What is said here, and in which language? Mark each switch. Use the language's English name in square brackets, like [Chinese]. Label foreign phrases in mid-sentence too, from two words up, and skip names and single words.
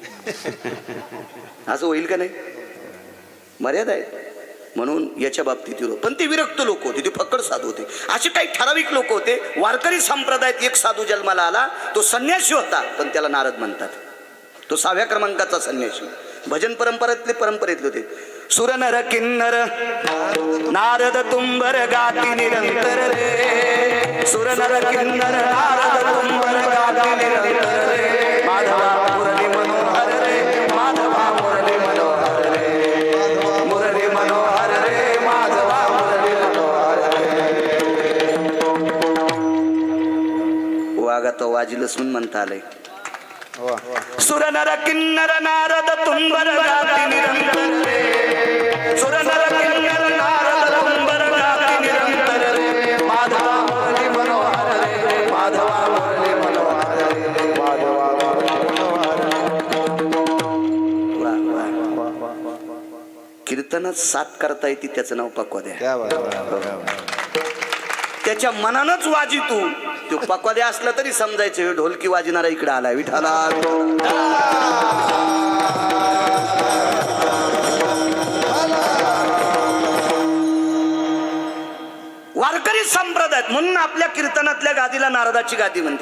[Marathi] असं होईल का नाही? मर्यादा आहे. म्हणून याच्या बाबतीत विरोध. पण ते विरक्त लोक होते, ते फक्कड साधू होते. असे काही ठराविक लोक होते. वारकरी संप्रदायात एक साधू जन्माला आला, तो संन्यासी होता, पण त्याला नारद म्हणतात. तो 6व्या क्रमांकाचा संन्यासी. भजन परंपरेतले होते. सुर नर किन्नर नारद तुंबर गाती निरंतर रे. सुर नर किन्नर नारद तुंबर गाती निरंतर रे. माधवा मुरली मनोहर रे, माधवा मुरली मनोहर रे, मुरली मनोहर रे, माधवा मुरली मनोहर रे. वागा तो वाजिल सुन म्हणता आलंय. सुर नर किन्नर नारद तुंबर गाती निरंतर रे. सुर नर किन्नर नारद तुंबर गाती निरंतर रे. माधवा मुरली मनोहर रे, माधवा मुरली मनोहर रे, माधवा मुरली मनोहर रे. कीर्तनात साथ करता येते त्याचं नाव पक्वाद्या. [Hindi] क्या बात, क्या बात. [Marathi] त्याच्या मनानच वाजी तो पक्वाद्या असला तरी समजायचं हे ढोलकी वाजणारा इकडे आलाय विठाला. वारकरी संप्रदायात म्हणून आपल्या कीर्तनातल्या गादीला नारदाची गादी म्हणतील.